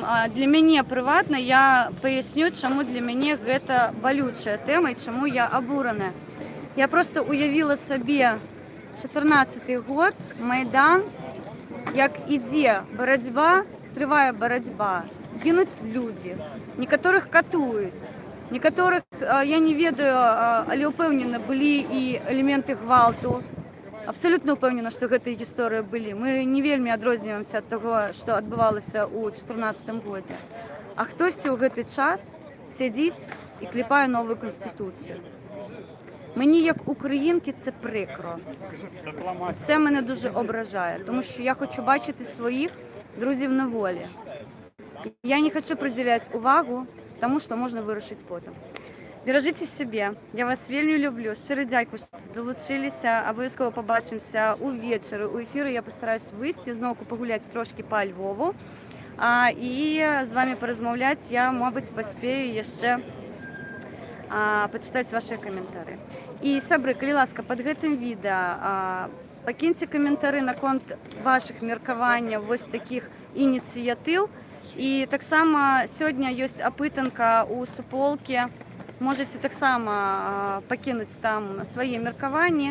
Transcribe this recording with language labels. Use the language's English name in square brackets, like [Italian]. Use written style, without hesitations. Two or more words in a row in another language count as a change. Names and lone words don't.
[Ukrainian] Для мене приватно, я поясню, чому для мене це болюча тема і чому я обурена. Я просто уявила собі 14-й год, Майдан, як іде боротьба, триває боротьба, гинуть люди, некоторых катують, некоторых, я [Belarusian] не ведаю, [Ukrainian] але упевнена, були і елементи гвалту. Абсолютно упевнена, що гэта історії були. Ми [Belarusian] не вельмі адрозніваемся [Ukrainian] від того, що відбувалося у 2014 році. А хтось у гэты час сидить і клепає нову конституцію. Мені, як українки, це прикро. Це мене дуже ображає, тому що я хочу бачити своїх друзів на волі. Я не хочу приділяти увагу тому, що можна вирішити потім. Бережіть себе, я вас вельми люблю, щиро дякую, що долучилися, обов'язково побачимося увечері, у ефірі я постараюсь вийти, знову погуляти трошки по Львову, і з вами порозмовляти я, мабуть, поспію ще почитати ваші коментарі. І, [Belarusian] сябры, калі ласка, пад гэтым відэа пакіньце каментары наконт вашых меркаванняў вось такіх ініцыятыў. І таксама сёння ёсць апытанка ў суполкі. Можете таксама пакінуць там свае меркаванні.